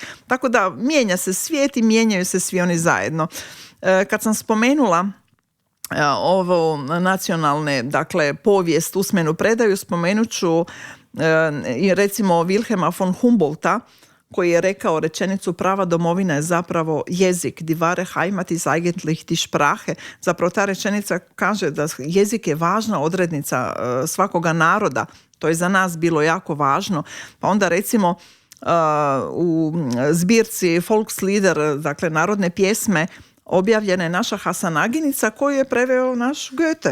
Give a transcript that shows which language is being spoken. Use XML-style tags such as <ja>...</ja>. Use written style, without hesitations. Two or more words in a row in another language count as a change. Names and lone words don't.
<hr>Tako da mijenja se svijet i mijenjaju se svi oni zajedno. Kad sam spomenula ovo nacionalne, dakle, povijest, usmenu predaju, spomenut ću recimo Wilhelma von Humboldta, koji je rekao rečenicu prava domovina je zapravo jezik,</hr> <de>die wahre Heimat ist eigentlich die Sprache.</de> <hr>Zapravo ta rečenica kaže da jezik je važna odrednica svakoga naroda. To je za nas bilo jako važno. Pa onda recimo u zbirci Volkslieder, dakle narodne pjesme, objavljena je naša Hasanaginica koju je preveo naš Goethe.</hr>